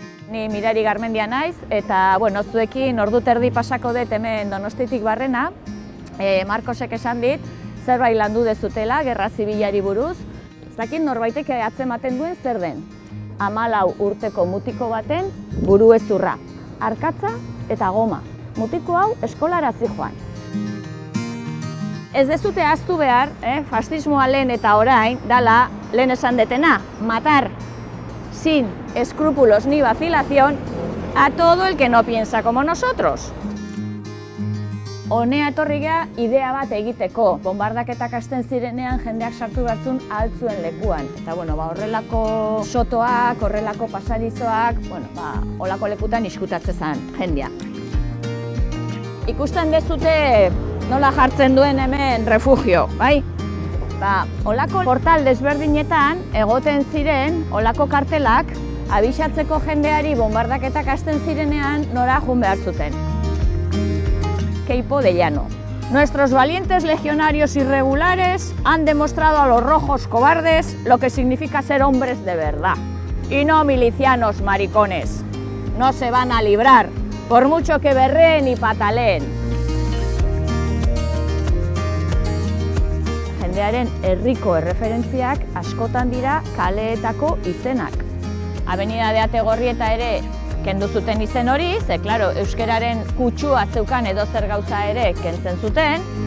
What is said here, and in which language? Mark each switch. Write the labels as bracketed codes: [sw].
[eu] Ni Mirari Garmendia naiz, eta zuekin ordu terdi pasako dut hemen Donostiatik barrena. Markosek esan dit, zerbait landu dezutela, gerra zibilari buruz. Ez dakit norbaitek atzematen duen zer den. 14 urteko mutiko baten buruhezurra, arkatza eta goma. Mutiko hau eskolara zihoan. Ez dezute ahaztu behar, fascismoa lehen eta orain, dala lehen esan detena, [es] matar sin escrúpulos ni vacilación a todo el que no piensa como nosotros. [eu] Honea etorri gea idea bat egiteko. Bombardaketak hasten zirenean jendeak sartu behartzun ahaltzuen lekuan. Eta horrelako sotoak, horrelako pasadizoak, holako lekutan iskutatzen zen jendea. Ikusten dezute nola jartzen duen hemen refugio, bai? Holako portal desberdinetan egoten ziren holako kartelak abisatzeko jendeari bombardaketak hasten zirenean nora joan behar zuten. [es] Queipo de Llano. Nuestros valientes legionarios irregulares han demostrado a los rojos cobardes lo que significa ser hombres de verdad. Y no milicianos maricones. No se van a librar, por mucho que berreen y pataleen. [eu] Jendearen herriko erreferentziak askotan dira kaleetako izenak. Avenida de Ategorrieta ere kendu zuten izen hori, ze, klaro, euskararen kutsua zeukan edozer gauza ere kentzen zuten.